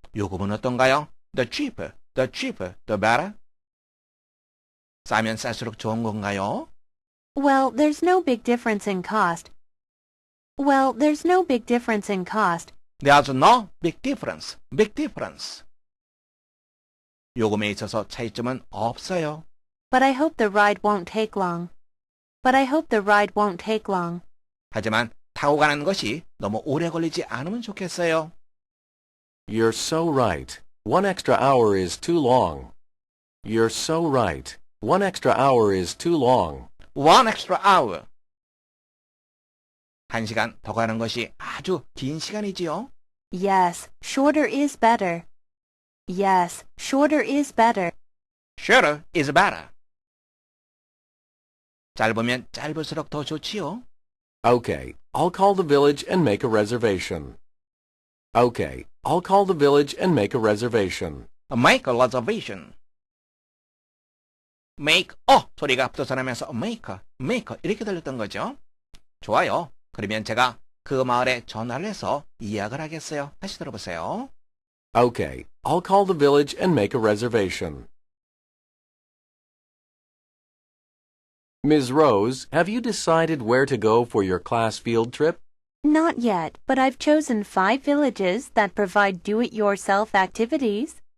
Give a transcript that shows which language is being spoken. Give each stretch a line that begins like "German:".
Korean: 요금은 어떤가요?
English: The cheaper. The cheaper, the better.
Korean: 싸면 쌀수록 좋은 건가요?
English: Well, there's no big difference in cost. Well, there's no big difference in cost. There's no big difference. Big difference.
Korean: 요금에 있어서 차이점은 없어요.
English: But I hope the ride won't take long. But I hope the ride won't take long.
Korean: 하지만 타고 가는 것이 너무 오래 걸리지 않으면 좋겠어요.
English: You're so right. 1 extra hour is too long. You're so right. 1 extra hour is too long. 1 extra hour.
Korean: 1시간 더 가는 것이 아주 긴 시간이지요.
English: Yes, shorter is better. Yes, shorter is better. Shorter is better.
Korean: 짧으면 짧을수록 더 좋지요.
English: Okay, I'll call the village and make a reservation. Okay, I'll call the village and make a reservation. Make a reservation.
Korean: make 소리가 붙어서 나면서 make 이렇게 들렸던 거죠. 좋아요. 그러면 제가 그 마을에 전화를 해서 예약을 하겠어요. 다시 들어보세요.
English: Okay, I'll call the village and make a reservation. Ms. Rose, have you decided where to go for your class field trip? Not yet, but I've chosen 5 villages that provide do-it-yourself activities.